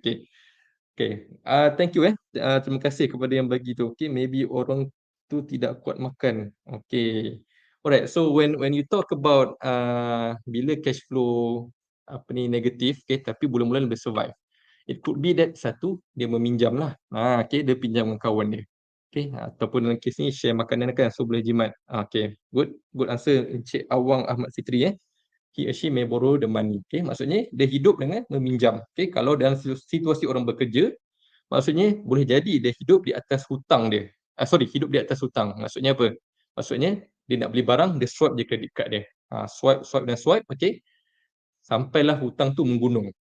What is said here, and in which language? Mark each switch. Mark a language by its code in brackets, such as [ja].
[ms] Okay. Okay, [en] thank you [ms] terima kasih kepada yang bagi tu. Okay, maybe orang tu tidak kuat makan. Okay, [en] Alright, so when you talk about bila cash flow negatif, okay, [ms] tapi bulan-bulan boleh survive. [en] It could be that [ms] satu dia meminjam lah. Okay, dia pinjam dengan kawan dia. Okay, ataupun dalam kes ni share makanan kan, so boleh jimat. [en] Okay, good answer Encik Awang Ahmad Fitri He or she may borrow the money. [ms] Okay, maksudnya dia hidup dengan meminjam. Okay, kalau dalam situasi orang bekerja, maksudnya boleh jadi dia hidup di atas hutang dia. Hidup di atas hutang. Maksudnya apa? Maksudnya dia nak beli barang, dia swipe je kredit card dia. Swipe dan swipe, okay. Sampailah hutang tu menggunung.